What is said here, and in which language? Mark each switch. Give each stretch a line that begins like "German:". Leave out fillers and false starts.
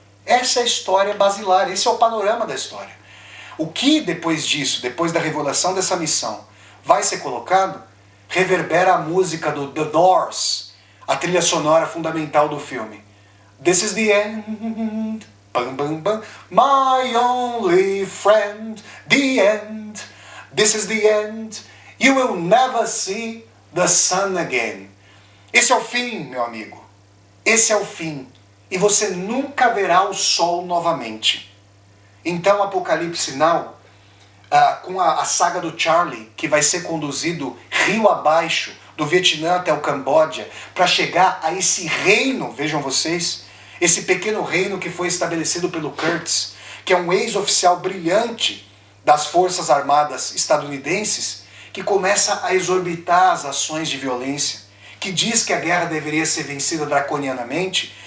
Portuguese: Essa é a história basilar, esse é o panorama da história. O que depois disso, depois da revelação dessa missão, vai ser colocado, reverbera a música do The Doors, a trilha sonora fundamental do filme.
English: This is the end, bam, bam, bam, my only friend, the end. This is the end, you will never see the sun again.
Portuguese: Esse é o fim, meu amigo. Esse é o fim. E você nunca verá o sol novamente. Então, Apocalipse Now, com a saga do Charlie, que vai ser conduzido rio abaixo, do Vietnã até o Camboja, para chegar a esse reino, vejam vocês, esse pequeno reino que foi estabelecido pelo Kurtz, que é um ex-oficial brilhante das Forças Armadas estadunidenses, que começa a exorbitar as ações de violência, que diz que a guerra deveria ser vencida draconianamente